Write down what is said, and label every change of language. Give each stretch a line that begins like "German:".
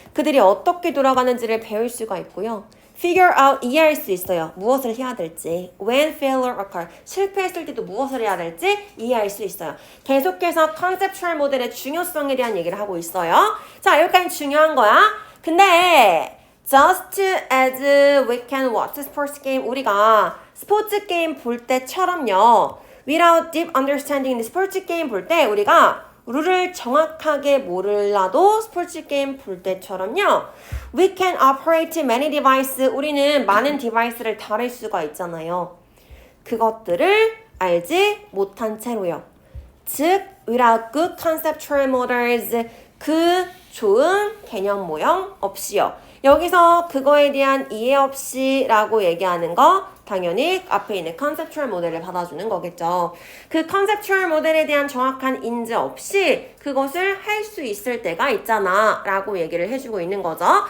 Korean: 그들이 어떻게 돌아가는지를 배울 수가 있고요.
English: Figure out,
Korean: 이해할 수 있어요. 무엇을 해야 될지.
English: When failure occur,
Korean: 실패했을 때도 무엇을 해야 될지 이해할 수 있어요. 계속해서 컨셉추얼 모델의 중요성에 대한 얘기를 하고 있어요. 자, 여기까지 중요한 거야. 근데
English: just as we can watch sports game,
Korean: 우리가 스포츠 게임 볼 때처럼요.
English: Without deep understanding,
Korean: 스포츠 게임 볼 때 우리가 룰을 정확하게 몰라도 스포츠 게임 볼 때처럼요.
English: We can operate many devices.
Korean: 우리는 많은 디바이스를 다룰 수가 있잖아요. 그것들을 알지 못한 채로요. 즉,
English: without good conceptual models.
Korean: 그 좋은 개념 모형 없이요. 여기서 그거에 대한 이해 없이 라고 얘기하는 거 당연히 앞에 있는 컨셉추얼 모델을 받아주는 거겠죠. 그 컨셉추얼 모델에 대한 정확한 인지 없이 그것을 할 수 있을 때가 있잖아 라고 얘기를 해주고 있는 거죠.